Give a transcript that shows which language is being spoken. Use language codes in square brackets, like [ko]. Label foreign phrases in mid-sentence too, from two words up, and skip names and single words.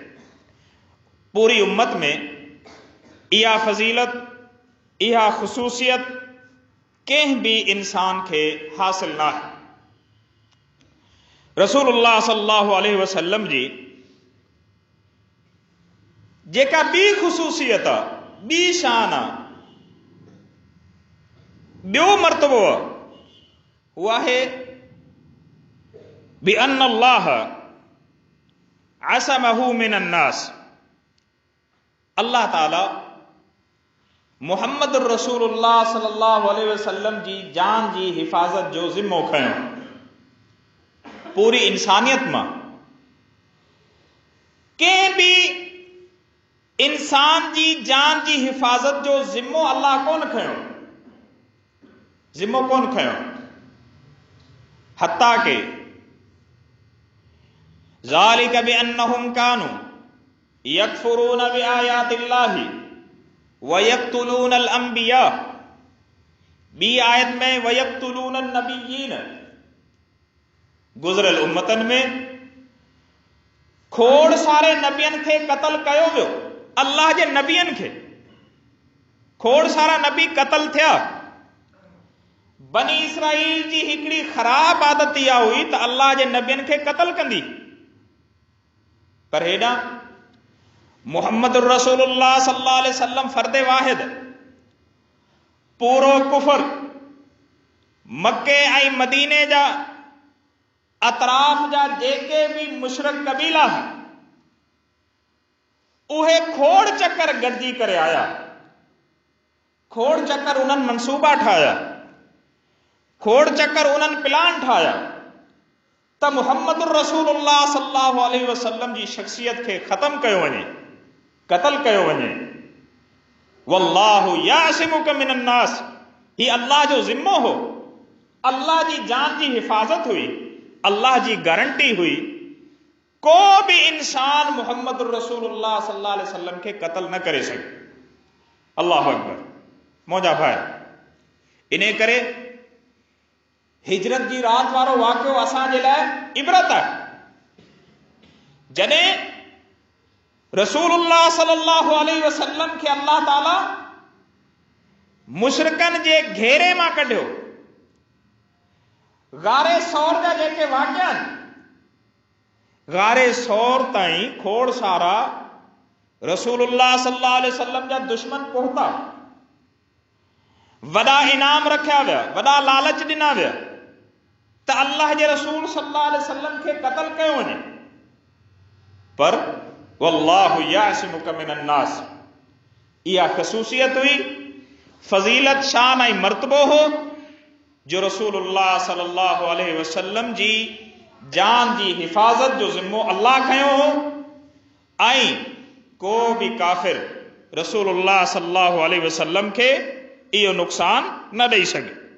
[sd] पूरी उम्मत में इहा फज़ीलत, इहा ख़ुसूसियत कंहिं बि इंसान खे हासिल न आहे। रसूलुल्लाह [ar] صلى الله عليه وسلم [sd] जी जेका ॿी ख़ुसूसियत आहे, ॿी शान आहे, ॿियो मर्तबो आहे, उहा आहे [ar] بأن الله عصمه من الناس. [sd] अल्लाह ताला मुहम्मद रसूलुल्लाह [ar] صلى الله عليه وسلم [sd] जी जान जी हिफ़ाज़त जो ज़िम्मो खयो, पूरी इंसानियत मां कंहिं बि इंसान जी जान जी हिफ़ाज़त जो ज़िम्मो अल्लाह कोन खयो, ज़िम्मो कोन खयो, [ar] حتى ك ذلك بأنهم كانوا يكفرون بآيات الله ويقتلون الأنبياء. [sd] बी आयत में [ar] ويقتلون النبيين, [sd] गुज़रियल उम्मतन में खोड़ सारे नबियन खे क़त्ल कयो वियो, अल्लाह जे नबियन खे खोड़ सारा नबी क़त्ल थिया। बनी इसराइल जी हिकिड़ी ख़राब आदत इहा हुई त अल्लाह जे नबियन खे क़त्ल कंदी, पर हेॾां मुहम्मद रसूलुल्लाह [ar] صلى الله عليه وسلم [sd] फ़र्दे वाहिद, पूरो कुफर, मक्के ऐं मदीने जा अतराफ़ जा जेके भी मुशरिक कबीला उहे खोड़ चक्कर गॾिजी करे आया, खोड़ चक्कर उन्हनि मनसूबा ठाहिया, खोड़ चक्कर उन्हनि प्लान ठाहिया त मुहम्मद रसूलुल्लाह [ar] صلى الله عليه وسلم [sd] जी शख्सियत खे ख़त्म कयो वञे, क़त्ल कयो वञे। [ar] والله يعصمك من الناس, [sd] ही अल्लाह जो ज़िम्मो हो, अल्लाह जी जान जी हिफ़ाज़त हुई, अल्लाह जी गारंटी हुई को भी इंसान मोहम्मद रसूलुल्लाह [ar] صلى الله عليه وسلم [sd] के कत्ल न करे सके। [ar] الله أكبر. [sd] मौजा भाई इन्हें करे हिजरत जी रात वारो वाक़ियो असांजे लाइ इबरत आहे। जॾहिं रसूलुल्लाह [ar] صلى الله عليه وسلم [sd] खे अल्लाह ताला मुशरिकनि जे घेरे मां कढियो, गारे सौर जा जेके वाक़िया आहिनि, गारे सौर ताईं खोड़ सारा रसूलुल्लाह [ar] صلى الله عليه وسلم [sd] जा दुश्मन पहुता, वॾा इनाम रखिया विया, वॾा लालच ॾिना विया त अल्लाह जे रसूल [ar] صلى الله عليه وسلم [sd] खे क़त्ल कयो वञे। [ar] पर والله يعصمك من الناس, [sd] इहा ख़ुसूसियत हुई, फज़ीलत, शान ऐं मर्तबो हो जो रसूलुल्लाह [ar] صلى الله عليه وسلم [sd] जी जान जी हिफ़ाज़त जो ज़िम्मो अल्लाह खयो हो ऐं को बि काफ़िर रसूलुल्लाह [ar] صلى الله عليه وسلم [sd] खे इहो नुक़सान न ॾेई सघे।